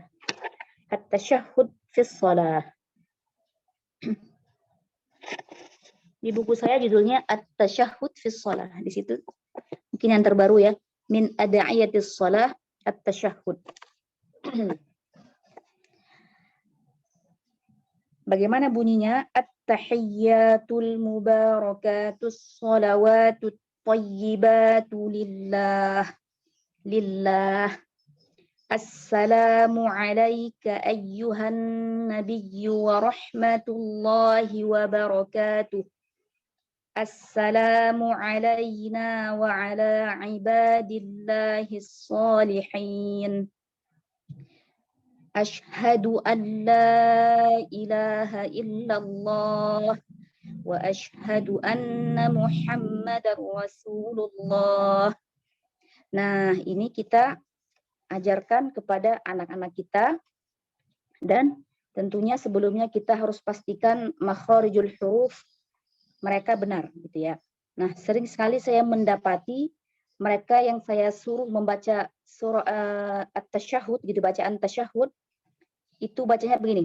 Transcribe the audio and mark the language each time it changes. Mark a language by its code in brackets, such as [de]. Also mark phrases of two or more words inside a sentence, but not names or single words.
[ar] التشهد في الصلاة. [id] Di buku saya judulnya [ar] التشهد في الصلاة. [id] Di situ mungkin yang terbaru ya. [ar] من أدعية الصلاة التشهد. [id] Bagaimana bunyinya? [ar] التحيات المباركات الصلوات الطيبات لله. لله. السلام عليك أيها النبي ورحمة الله وبركاته. السلام علينا وعلى عباد الله الصالحين. أشهد أن لا إله إلا الله وأشهد أن محمدا رسول الله. [id] Nah, ini kita ajarkan kepada anak-anak kita, dan tentunya sebelumnya kita harus pastikan [ar] مخارج الحروف [id] mereka benar gitu ya. Nah, sering sekali saya mendapati mereka yang saya suruh membaca surah at-tasyahud gitu, bacaan tasyahud itu bacanya begini.